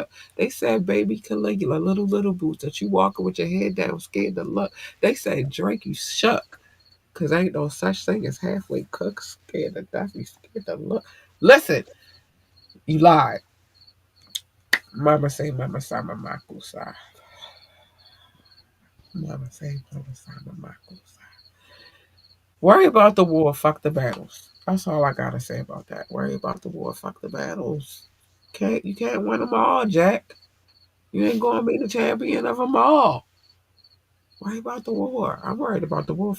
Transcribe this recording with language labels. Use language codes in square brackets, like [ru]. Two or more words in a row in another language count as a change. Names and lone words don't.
[en] They said baby Caligula, little boots that you walking with your head down, scared to look. They said Drake, you shook. Cause ain't no such thing as halfway cooked, scared to death, you scared to look. Listen, you lied. Mama say, Mama sama makusa. Mama say, Mama sama makusa. Worry about the war, fuck the battles. That's all I gotta say about that. Worry about the war, fuck the battles. You can't win them all, Jack. You ain't gonna be the champion of them all. Worry about the war. I'm worried about the war.